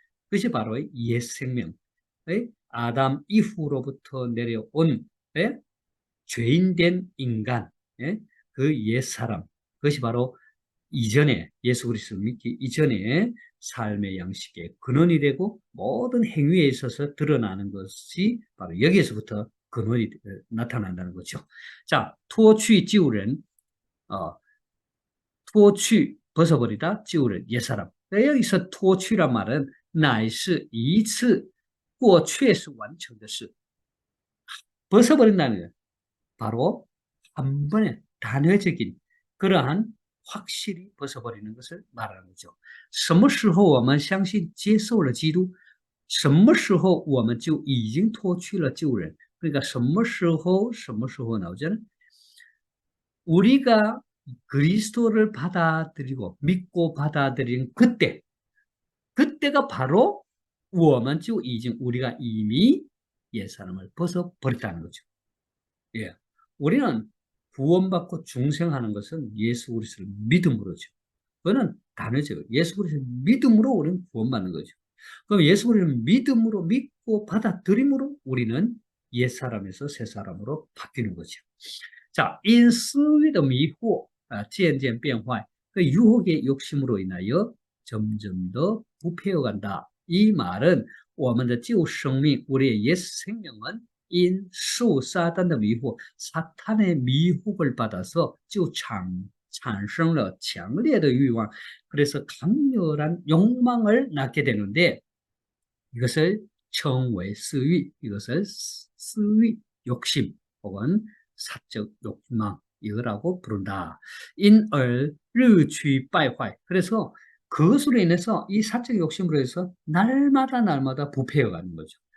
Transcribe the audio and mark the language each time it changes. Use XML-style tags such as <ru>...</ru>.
<ko>그것이 바로 옛 생명, 아담 이후로부터 내려온 죄인된 인간, 그 옛사람, 그것이 바로 이전에 예수 그리스도를 믿기 이전에 삶의 양식의 근원이 되고 모든 행위에 있어서 드러나는 것이 바로 여기에서부터 근원이 나타난다는 거죠.</ko> <zh>자, 脱去旧人, 脱去</zh> <ko>벗어버리다,</ko> <zh>旧人</zh> <ko>옛사람. 여기서</ko> <zh>脱去란 말은 乃是一次过确实完成的事.</zh> <ko>벗어버린다는 거예요. 바로 한 번에 단회적인 그러한 확실히 벗어버리는 것을 말하는 거죠.</ko> <zh>什么时候我们相信接受了基督什么时候我们就已经脱去了旧人</zh> <ko>그러니까</ko> <zh>什么时候</zh> <ko>나오잖아요. 우리가 그리스도를 받아들이고 믿고 받아들인 그때가 바로</ko> <zh>我们就已经</zh> <ko>우리가 이미 옛사람을 벗어버렸다는 거죠. 예, 우리는 구원받고 중생하는 것은 예수 그리스도를 믿음으로죠. 그거는 다르죠. 예수 그리스도 믿음으로 우리는 구원받는 거죠. 그럼 예수 그리스도 믿음으로 믿고 받아들임으로 우리는 옛사람에서 새사람으로 바뀌는 거죠.</ko> <zh>자,因私欲的迷惑渐渐变坏.</zh> <ko>그 유혹의 욕심으로 인하여 점점 더 부패해 간다. 이 말은</ko> <zh>我们的旧生命,</zh> <ko>우리의 옛 생명은</ko> <zh>因受撒旦的迷惑,</zh> <ko>사탄의 미혹을 받아서</ko> <zh>就产生了强烈的欲望.</zh> <ko>그래서 강렬한 욕망을 낳게 되는데 이것을</ko> <zh>称为</zh> <ko>私欲, 이것을 私欲, 욕심 혹은 사적 욕망 이거라고 부른다.</ko> <zh>因而日趋败坏.</zh> <ko>그래서 그것으로 인해서 이 사적 욕심으로 해서 날마다 부패해 가는 거죠.</ko>